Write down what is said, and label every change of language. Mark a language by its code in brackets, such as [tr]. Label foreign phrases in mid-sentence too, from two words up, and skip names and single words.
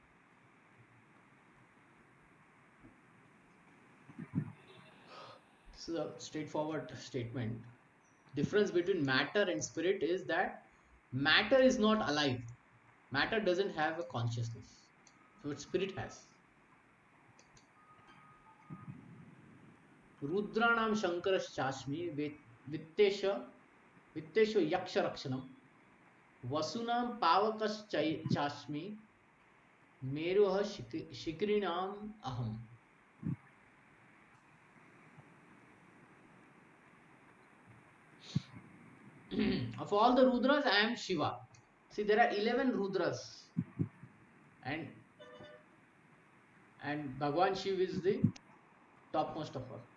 [en] This is a straightforward statement. Difference between matter and spirit is that matter is not alive. Matter doesn't have a consciousness, but spirit has. [sa] रुद्राणां शङ्करश्चास्मि वित्तेश वित्तेशो यक्ष रक्षसाम् वसूनां पावकश्चास्मि मेरुः शिखरिणाम् अहम्. [en] Of all the Rudras, I am Shiva. See, there are 11 Rudras, and Bhagwan Shiva is the topmost of all.